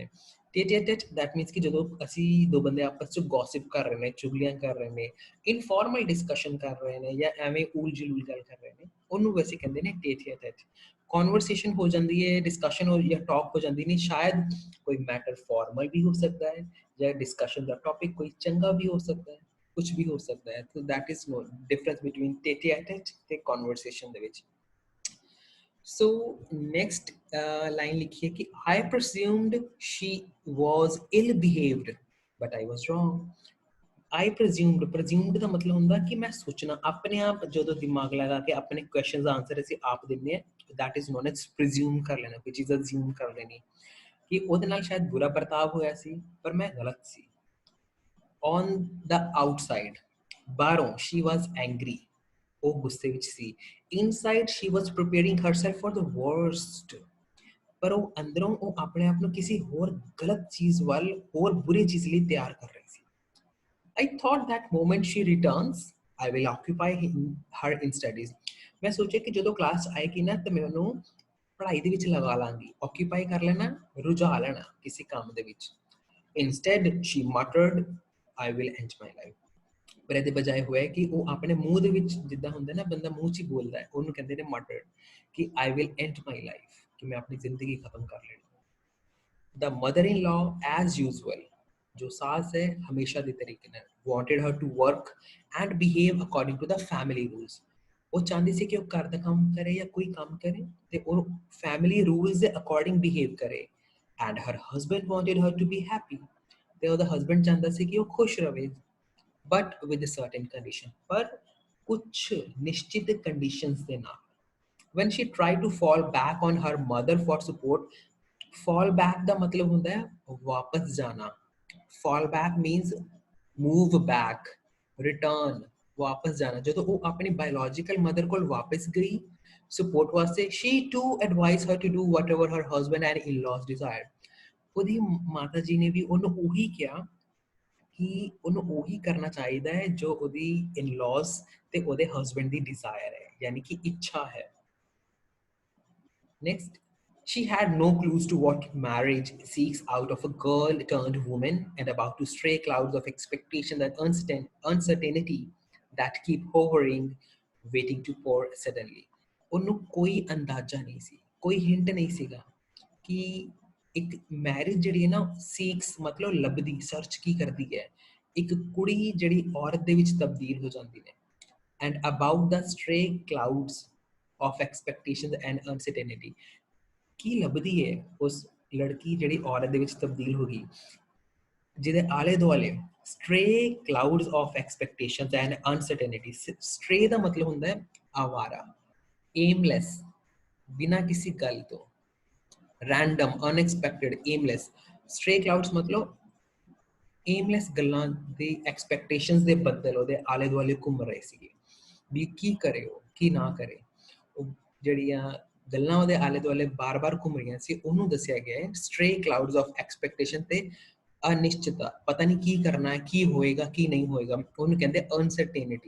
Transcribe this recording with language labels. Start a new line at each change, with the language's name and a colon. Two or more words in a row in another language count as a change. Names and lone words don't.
English: tete-a-tete that means
Punjabi: ਕਿ ਜਦੋਂ ਅਸੀਂ ਦੋ ਬੰਦੇ ਆਪਸ ਚ ਗੌਸਿਪ ਕਰ ਰਹੇ ਨੇ, ਚੁਗਲੀਆਂ ਕਰ ਰਹੇ ਨੇ,
English: informal discussion
Punjabi: ਕਰ ਰਹੇ ਨੇ ਜਾਂ ਐਵੇਂ ਉਲ ਜਲੂਲ ਗੱਲ ਕਰ ਰਹੇ ਨੇ, ਉਹਨੂੰ ਵੈਸੇ ਕਹਿੰਦੇ ਨੇ
English: tete-a-tete.
Punjabi: ਕਨਵਰਸੇਸ਼ਨ ਹੋ ਜਾਂਦੀ ਹੈ, ਡਿਸਕਸ਼ਨ ਹੋ ਜਾਂ ਟਾਕ ਹੋ ਜਾਂਦੀ ਨਹੀਂ, ਸ਼ਾਇਦ ਕੋਈ
English: matter formal
Punjabi: ਵੀ ਹੋ ਸਕਦਾ ਹੈ ਜਾਂ ਡਿਸਕਸ਼ਨ ਦਾ ਟੌਪਿਕ ਕੋਈ ਚੰਗਾ ਵੀ ਹੋ ਸਕਦਾ ਹੈ, ਕੁਝ ਵੀ ਹੋ ਸਕਦਾ ਹੈ।
English: so that is no difference between tete-a-tete
Punjabi: ਤੇ ਕਨਵਰਸੇਸ਼ਨ ਦੇ ਵਿੱਚ।
English: So next line
Hindi: लिखिए कि
English: I presumed she was ill behaved, but I was wrong। I presumed
Punjabi: ਦਾ ਮਤਲਬ ਹੁੰਦਾ ਕਿ ਮੈਂ ਸੋਚਣਾ, ਆਪਣੇ ਆਪ ਜਦੋਂ ਦਿਮਾਗ ਲਗਾ ਕੇ ਆਪਣੇ ਕੁਐਸਚਨਸ ਦਾ ਆਨਸਰ ਅਸੀਂ ਆਪ ਦਿੰਦੇ ਹਾਂ,
English: that is known as presume
Punjabi: ਕਰ ਲੈਣਾ, ਕੋਈ ਚੀਜ਼ assume ਕਰ ਲੈਣੀ ਕਿ ਉਹਦੇ ਨਾਲ ਸ਼ਾਇਦ ਬੁਰਾ ਵਰਤਾਵ ਹੋਇਆ ਸੀ ਪਰ ਮੈਂ ਗਲਤ ਸੀ।
English: On the outside, ਬਾਹਰੋਂ she was angry,
Punjabi: ਉਹ ਗੁੱਸੇ ਵਿੱਚ ਸੀ।
English: Inside she was preparing herself for the worst,
Punjabi: ਪਰ ਉਹ ਅੰਦਰੋਂ ਉਹ ਆਪਣੇ ਆਪ ਨੂੰ ਕਿਸੇ ਹੋਰ ਗਲਤ ਚੀਜ਼ ਵੱਲ, ਹੋਰ ਬੁਰੀ ਚੀਜ਼ ਲਈ ਤਿਆਰ ਕਰ ਰਹੀ ਸੀ।
English: I thought that moment she returns, I will occupy her in studies।
Punjabi: ਮੈਂ ਸੋਚਿਆ ਕਿ ਜਦੋਂ ਕਲਾਸ ਆਏਗੀ ਨਾ ਤਾਂ ਮੈਂ ਉਹਨੂੰ ਪੜ੍ਹਾਈ ਦੇ ਵਿੱਚ ਲਗਾ ਲਾਂਗੀ, occupy ਕਰ ਲੈਣਾ, ਰੁਝਾ ਲੈਣਾ ਕਿਸੇ ਕੰਮ ਦੇ ਵਿੱਚ।
English: Instead she muttered, I will end my life।
Punjabi: ਪਰ ਇਹਦੇ ਬਜਾਏ ਹੋਇਆ ਕਿ ਉਹ ਆਪਣੇ ਮੂੰਹ ਦੇ ਵਿੱਚ, ਜਿੱਦਾਂ ਹੁੰਦਾ ਨਾ ਬੰਦਾ ਮੂੰਹ 'ਚ ਹੀ ਬੋਲਦਾ ਹੈ, ਉਹਨੂੰ ਕਹਿੰਦੇ ਨੇ muttered ਕਿ
English: I will end my life,
Punjabi: ਕਿ ਮੈਂ ਆਪਣੀ ਜ਼ਿੰਦਗੀ ਖਤਮ ਕਰ ਲੈਣੀ।
English: The mother-in-law as usual,
Punjabi: ਜੋ ਸਾਸ ਹੈ ਹਮੇਸ਼ਾ ਦੇ ਤਰੀਕੇ ਨਾਲ,
English: wanted her to work and behave according to the family rules।
Punjabi: ਉਹ ਚਾਹੁੰਦੀ ਸੀ ਕਿ ਉਹ ਘਰ ਦਾ ਕੰਮ ਕਰੇ ਜਾਂ ਕੋਈ ਕੰਮ ਕਰੇ ਤੇ ਉਹ
English: family rules
Punjabi: ਦੇ
English: according behave
Punjabi: ਕਰੇ।
English: And her husband wanted her to be happy,
Punjabi: ਤੇ ਉਹਦਾ husband ਚਾਹੁੰਦਾ ਸੀ ਕਿ ਉਹ ਖੁਸ਼ ਰਵੇ,
English: but with a certain condition,
Punjabi: ਪਰ ਕੁਛ ਨਿਸ਼ਚਿਤ conditions ਦੇ ਨਾਲ।
English: When she tried to fall back on her mother for support, fall back
Punjabi: ਦਾ ਮਤਲਬ ਹੁੰਦਾ ਹੈ ਵਾਪਸ ਜਾਣਾ।
English: fall back means move back, return,
Punjabi: ਵਾਪਸ ਜਾਣਾ। ਜਦੋਂ ਉਹ ਆਪਣੀ
English: biological mother
Punjabi: ਕੋਲ ਵਾਪਸ ਗਈ support ਵਾਸਤੇ,
English: she too advised her to do whatever her husband and in-laws desired।
Punjabi: ਉਹਦੀ ਮਾਤਾ ਜੀ ਨੇ ਵੀ ਉਹਨੂੰ ਉਹੀ ਕਿਹਾ ਕਿ ਉਹਨੂੰ ਉਹੀ ਕਰਨਾ ਚਾਹੀਦਾ ਹੈ ਜੋ ਉਹਦੀ in-laws ਤੇ ਉਹਦੇ husband ਦੀ desire ਹੈ, ਯਾਨੀ ਕਿ ਇੱਛਾ ਹੈ।
English: Next, she had no clues to what marriage seeks out of a girl turned woman and about to stray clouds of expectation and uncertainty that keep hovering, waiting to pour suddenly।
Punjabi: ਉਹਨੂੰ ਕੋਈ ਅੰਦਾਜ਼ਾ ਨਹੀਂ ਸੀ, ਕੋਈ ਹਿੰਟ ਨਹੀਂ ਸੀਗਾ ਕਿ ਇੱਕ ਮੈਰਿਜ ਜਿਹੜੀ ਹੈ ਨਾ ਸੀਕਸ ਮਤਲਬ ਲੱਭਦੀ, ਸਰਚ ਕੀ ਕਰਦੀ ਹੈ, ਇੱਕ ਕੁੜੀ ਜਿਹੜੀ ਔਰਤ ਦੇ ਵਿੱਚ ਤਬਦੀਲ ਹੋ ਜਾਂਦੀ ਹੈ।
English: And about the stray clouds of expectations and uncertainty,
Punjabi: ਕੀ ਲੱਭਦੀ ਹੈ ਉਸ ਲੜਕੀ ਜਿਹੜੀ ਔਰਤ ਦੇ ਵਿੱਚ ਤਬਦੀਲ ਹੋ ਗਈ, ਜਿਹਦੇ ਆਲੇ ਦੁਆਲੇ
English: stray clouds of expectations and uncertainty।
Punjabi: stray ਦਾ ਮਤਲਬ ਹੁੰਦਾ ਹੈ ਆਵਾਰਾ, aimless, ਬਿਨਾਂ ਕਿਸੇ ਗੱਲ ਤੋਂ,
English: random, unexpected, aimless। stray clouds
Punjabi: ਮਤਲਬ aimless ਗੱਲਾਂ ਦੇ expectations ਦੇ ਬੱਦਲ ਉਹਦੇ ਆਲੇ ਦੁਆਲੇ ਘੁੰਮ ਰਹੇ ਸੀਗੇ। ਵੀ ਕੀ ਕਰੇ ਉਹ ਕੀ ਨਾ ਕਰੇ। ਉਹ ਜਿਹੜੀਆਂ ਗੱਲਾਂ ਉਹਦੇ ਆਲੇ ਦੁਆਲੇ ਬਾਰ-ਬਾਰ ਘੁੰਮ ਰਹੀਆਂ ਸੀ ਉਹਨੂੰ ਦੱਸਿਆ ਗਿਆ ਹੈ
English: stray clouds of expectation
Punjabi: ਤੇ ਅਨਿਸ਼ਚਿਤਤਾ, ਪਤਾ ਨਹੀਂ ਕੀ ਕਰਨਾ ਹੈ, ਕੀ ਹੋਏਗਾ ਕੀ ਨਹੀਂ ਹੋਏਗਾ, ਉਹਨੂੰ ਕਹਿੰਦੇ ਅਨਸਰਟੇਨਿਟੀ।